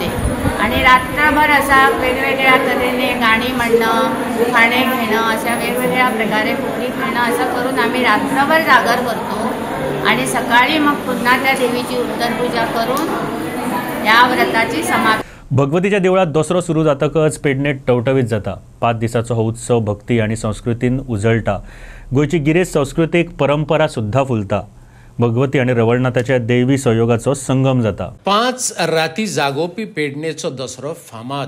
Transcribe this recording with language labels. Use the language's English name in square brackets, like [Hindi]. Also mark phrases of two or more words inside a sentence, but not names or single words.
[Marathi] आणि रात्रभर असा वेगवेगळ्या तऱ्हेने गाणी म्हणणं, खाणे घेणं, अशा वेगवेगळ्या प्रकारे फुगडी खेळणं असं करून आम्ही रात्रभर जागर करतो आणि सकाळी मग पुन्हा त्या देवीची उत्तरपूजा करून या व्रताची समाप्ती. [Konkani] भगवतीच्या देवळात दसरो सुरू जातकच पेडणेत टवटवीत जाता. 5 दिसाचो हो उत्सव भक्ती आणि संस्कृतीन उजळटा. गोयची गिरेस्त सांस्कृतिक परंपरा सुद्धा फुलता. भगवती आणि रवळनाथाच्या दैवी सहयोगाचो संगम जाता. 5 राती जागोवपी पेडणेचो दसरो फामाद.